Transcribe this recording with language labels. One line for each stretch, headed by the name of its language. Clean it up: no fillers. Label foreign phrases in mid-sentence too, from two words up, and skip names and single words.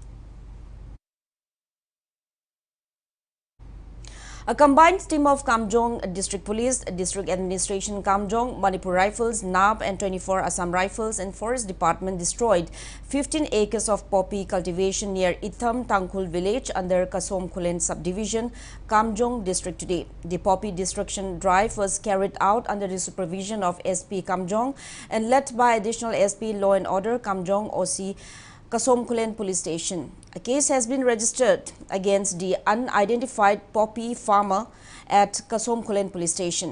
English: A combined team of Kamjong District Police, District Administration Kamjong, Manipur Rifles, NAB and 24 Assam Rifles and Forest Department destroyed 15 acres of poppy cultivation near Itham Tangkhul village under Kasom Khulen subdivision, Kamjong District today. The poppy destruction drive was carried out under the supervision of SP Kamjong and led by additional SP Law and Order Kamjong OC Kasomkulen Police Station. A case has been registered against the unidentified poppy farmer at Kasomkulen Police Station.